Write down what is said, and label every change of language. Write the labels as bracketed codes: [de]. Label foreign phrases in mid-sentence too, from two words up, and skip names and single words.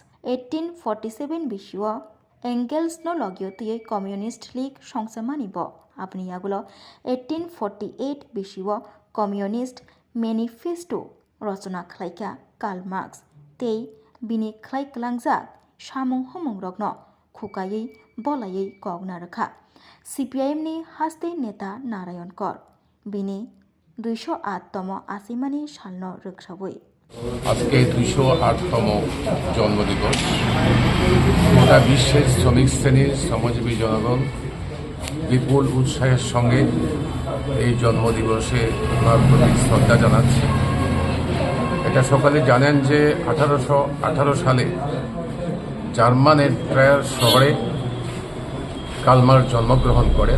[trp] 1847 बिसिओ एंगेल्स नो लगियोतियै कम्युनिस्ट लीग संसामानिब आपनियागुलो 1848 बिसिओ कम्युनिस्ट मैनिफेस्टो रचना खलायका कार्ल मार्क्स तेई बिनि खलायकलांजाक सामुं हमुं रग्न खुकायै बलायै कगना रखा CPIM नि हास्ते नेता नारायण कर बिनि 208तम आसिमानि सालनो रगसाबै [bn] আজকে 208তম জন্মদিবস গোটা বিশ্বের শ্রমিক শ্রেণীর শ্রমজীবী জনগণ বিপুল উৎসাহের সঙ্গে এই জন্মদিবসে ওনার প্রতি শ্রদ্ধা জানাচ্ছে। এটা সকালে জানেন যে 1818 সালে জার্মানের ট্রায়ার শহরে কার্ল মার্ক্স জন্মগ্রহণ করেন।